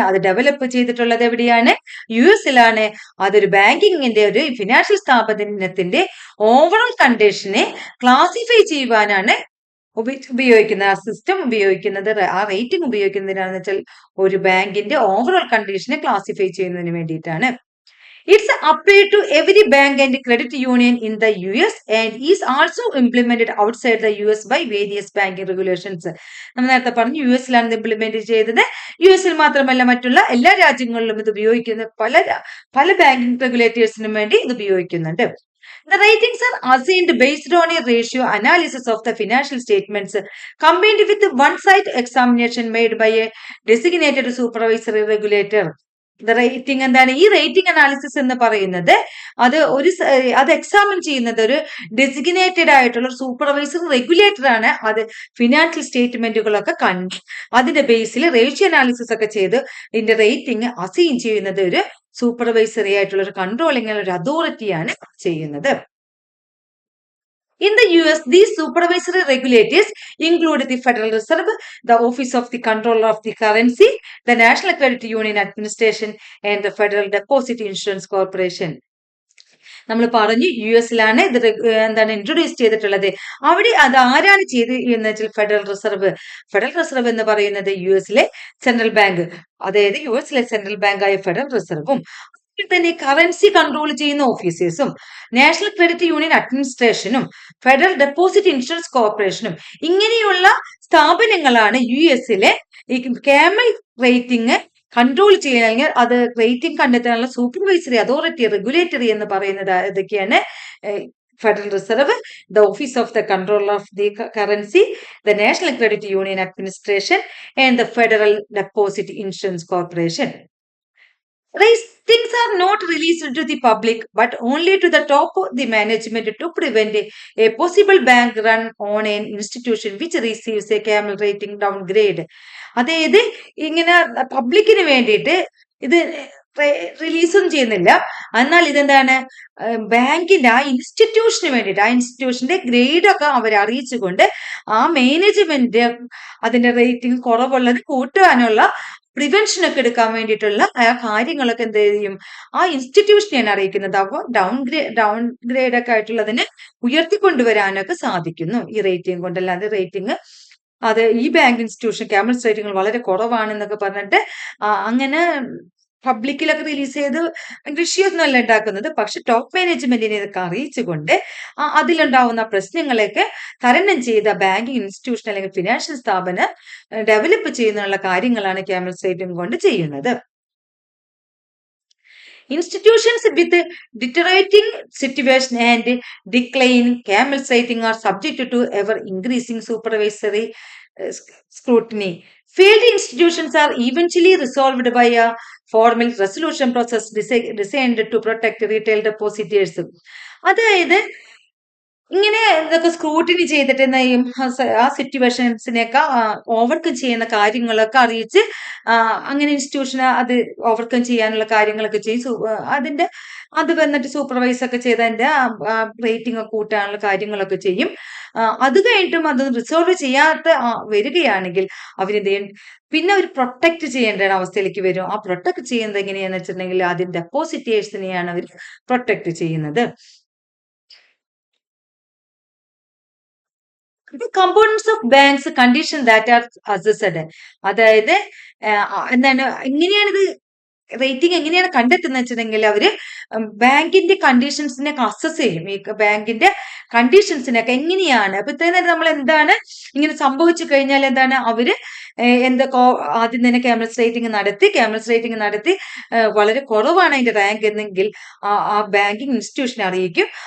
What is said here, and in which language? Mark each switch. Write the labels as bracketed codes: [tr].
[ml] അത് ഡെവലപ്പ് ചെയ്തിട്ടുള്ളത് എവിടെയാണ്? യുഎസിലാണ്. അതൊരു ബാങ്കിങ്ങിന്റെ ഒരു ഫിനാൻഷ്യൽ സ്ഥാപനത്തിന്റെ ഓവറോൾ കണ്ടീഷനെ ക്ലാസിഫൈ ചെയ്യുവാനാണ് ഉപയോഗിക്കുന്നത്. ആ സിസ്റ്റം ഉപയോഗിക്കുന്നത്, ആ റേറ്റിംഗ് ഉപയോഗിക്കുന്നതിനാണെന്ന് വെച്ചാൽ ഒരു ബാങ്കിന്റെ ഓവറോൾ കണ്ടീഷനെ ക്ലാസിഫൈ ചെയ്യുന്നതിന് വേണ്ടിയിട്ടാണ്. [en] It's applied to every bank and credit union in the US and is also implemented outside the US by various banking regulations. [ml] നമ്മൾ നേരത്തെ പറഞ്ഞു US-ലാണ് ഇത് ഇംപ്ലിമെന്റ് ചെയ്തത്. US-ൽ മാത്രമല്ല മറ്റുള്ള എല്ലാ രാജ്യങ്ങളിലും ഇത് ഉപയോഗിക്കുന്ന പല ബാങ്കിങ് റെഗുലേറ്റേഴ്സിനും വേണ്ടി ഇത് ഉപയോഗിക്കുന്നുണ്ട്. [en] The ratings are assigned based on a ratio analysis of the financial statements combined with one-side examination made by a designated supervisory regulator. [ml] Rating എന്താണ്? ഈ റേറ്റിംഗ് അനാലിസിസ് എന്ന് പറയുന്നത് അത് എക്സാമിൻ ചെയ്യുന്നത് ഒരു ഡെസിഗ്നേറ്റഡ് ആയിട്ടുള്ള സൂപ്പർവൈസർ റെഗുലേറ്റർ ആണ്. അത് ഫിനാൻഷ്യൽ സ്റ്റേറ്റ്മെന്റുകളൊക്കെ കണ്ട് അതിന്റെ ബേസിൽ റേഷ്യോ അനാലിസിസ് ഒക്കെ ചെയ്ത് ഇതിന്റെ റേറ്റിംഗ് അസൈൻ ചെയ്യുന്നത് ഒരു സൂപ്പർവൈസറി ആയിട്ടുള്ള ഒരു കൺട്രോളിംഗ് ഒരു അതോറിറ്റിയാണ് ചെയ്യുന്നത്. [en] In the US, these supervisory regulators include the Federal Reserve, the Office of the Controller of the Currency, the National Credit Union Administration, and the Federal Deposit Insurance Corporation. [ml] നമ്മൾ പറഞ്ഞു US-ലാണ് ഇത് എന്താണ് introduce ചെയ്തിട്ടുള്ളത്. അവിടെ അത് ആരാണ് ചെയ്ത് എന്ന് വെച്ചാൽ ഫെഡറൽ റിസർവ് എന്ന് പറയുന്നത് US-ലെ സെൻട്രൽ ബാങ്ക്, അതായത് US-ലെ സെൻട്രൽ ബാങ്കായ ഫെഡറൽ റിസർവും തന്നെ കറൻസി കൺട്രോൾ ചെയ്യുന്ന ഓഫീസേഴ്സും national credit union അഡ്മിനിസ്ട്രേഷനും federal deposit insurance കോർപ്പറേഷനും ഇങ്ങനെയുള്ള സ്ഥാപനങ്ങളാണ് US-ലെ ഈ ക്യാമൽ റേറ്റിംഗ് കൺട്രോൾ ചെയ്യാൻ, അല്ലെങ്കിൽ അത് റേറ്റിംഗ് കണ്ടെത്താനുള്ള സൂപ്പർവൈസറി അതോറിറ്റി റെഗുലേറ്ററി എന്ന് പറയുന്നത് ഇതൊക്കെയാണ്. [en] Federal Reserve, the Office of the Control of the Currency, the National Credit Union Administration and the Federal Deposit Insurance Corporation. Ratings are not released to the public but only to the top of the management to prevent a possible bank run on an institution which receives a camel rating downgrade. [ml] അതായത് ഇങ്ങനെ പബ്ലിക്കിന് വേണ്ടിയിട്ട് ഇത് റിലീസും ചെയ്യുന്നില്ല. എന്നാൽ ഇതെന്താണ്, ബാങ്കിന്റെ ആ ഇൻസ്റ്റിറ്റ്യൂഷന് വേണ്ടിയിട്ട് ആ ഇൻസ്റ്റിറ്റ്യൂഷന്റെ ഗ്രേഡൊക്കെ അവർ അറിയിച്ചുകൊണ്ട് ആ മാനേജ്മെന്റ് അതിന്റെ റേറ്റിംഗ് കുറവുള്ളത് കൂട്ടാനുള്ള പ്രിവെൻഷൻ ഒക്കെ എടുക്കാൻ വേണ്ടിയിട്ടുള്ള ആ കാര്യങ്ങളൊക്കെ എന്ത് ചെയ്യും, ആ ഇൻസ്റ്റിറ്റ്യൂഷനെയാണ് അറിയിക്കുന്നത്. അപ്പോൾ ഡൗൺ ഗ്രേഡ് ഒക്കെ ആയിട്ടുള്ളതിന് ഉയർത്തിക്കൊണ്ടുവരാനൊക്കെ സാധിക്കുന്നു ഈ റേറ്റിംഗ് കൊണ്ട്. അല്ലാതെ റേറ്റിംഗ് അത് ഈ ബാങ്ക് ഇൻസ്റ്റിറ്റ്യൂഷൻ ക്യാമൽസ് റേറ്റിംഗ് വളരെ കുറവാണെന്നൊക്കെ പറഞ്ഞിട്ട് അങ്ങനെ പബ്ലിക്കിലൊക്കെ റിലീസ് ചെയ്ത് വിഷയമൊന്നുമല്ല ഉണ്ടാക്കുന്നത്. പക്ഷെ ടോപ്പ് മാനേജ്മെന്റിനെ ഇതൊക്കെ അറിയിച്ചുകൊണ്ട് അതിലുണ്ടാവുന്ന പ്രശ്നങ്ങളെയൊക്കെ തരണം ചെയ്ത ബാങ്കിങ് ഇൻസ്റ്റിറ്റ്യൂഷൻ അല്ലെങ്കിൽ ഫിനാൻഷ്യൽ സ്ഥാപനം ഡെവലപ്പ് ചെയ്യുന്നുള്ള കാര്യങ്ങളാണ് ക്യാമൽസ് റേറ്റിംഗ് കൊണ്ട് ചെയ്യുന്നത്. [en] Institutions with deteriorating situation and decline camels rating are subject to ever increasing supervisory scrutiny. Failed institutions are eventually resolved by a formal resolution process designed to protect retail depositors. [ml] അതായത് ഇങ്ങനെ ഇതൊക്കെ scrutiny ചെയ്തിട്ട് ആ സിറ്റുവേഷൻസിനെയൊക്കെ overcome ചെയ്യുന്ന കാര്യങ്ങളൊക്കെ അറിയിച്ച് അങ്ങനെ ഇൻസ്റ്റിറ്റ്യൂഷന് അത് ഓവർകം ചെയ്യാനുള്ള കാര്യങ്ങളൊക്കെ ചെയ്യും. അത് വന്നിട്ട് സൂപ്പർവൈസ് ഒക്കെ ചെയ്ത് അതിന്റെ റേറ്റിംഗ് ഒക്കെ കൂട്ടാനുള്ള കാര്യങ്ങളൊക്കെ ചെയ്യും. അത് കഴിഞ്ഞിട്ടും അത് റിസോൾവ് ചെയ്യാത്ത വരികയാണെങ്കിൽ അവരെന്ത് ചെയ്യും, പിന്നെ അവർ പ്രൊട്ടക്ട് ചെയ്യേണ്ട അവസ്ഥയിലേക്ക് വരും. ആ പ്രൊട്ടക്ട് ചെയ്യുന്നത് എങ്ങനെയാന്ന് വെച്ചിട്ടുണ്ടെങ്കിൽ ആദ്യം ഡെപ്പോസിറ്റേഴ്സിനെയാണ് അവർ പ്രൊട്ടക്ട് ചെയ്യുന്നത്. [en] The components of banks condition that are assessed. [ml] അതായത് എന്താണ്, എങ്ങനെയാണിത് റേറ്റിംഗ് എങ്ങനെയാണ് കണ്ടെത്തുന്നത് വെച്ചിട്ടുണ്ടെങ്കിൽ അവര് ബാങ്കിന്റെ കണ്ടീഷൻസിനെയൊക്കെ അസസ് ചെയ്യും. ഈ ബാങ്കിന്റെ കണ്ടീഷൻസിനൊക്കെ എങ്ങനെയാണ്, അപ്പൊ ഇത്രയും നേരം നമ്മൾ എന്താണ് ഇങ്ങനെ സംഭവിച്ചു കഴിഞ്ഞാൽ എന്താണ് അവര് എന്തൊക്കെ ആദ്യം തന്നെ ക്യാമൽസ് റേറ്റിംഗ് നടത്തി വളരെ കുറവാണ് അതിന്റെ റാങ്ക് എന്നെങ്കിൽ ആ ബാങ്കിങ് ഇൻസ്റ്റിറ്റ്യൂഷൻ അറിയിക്കും.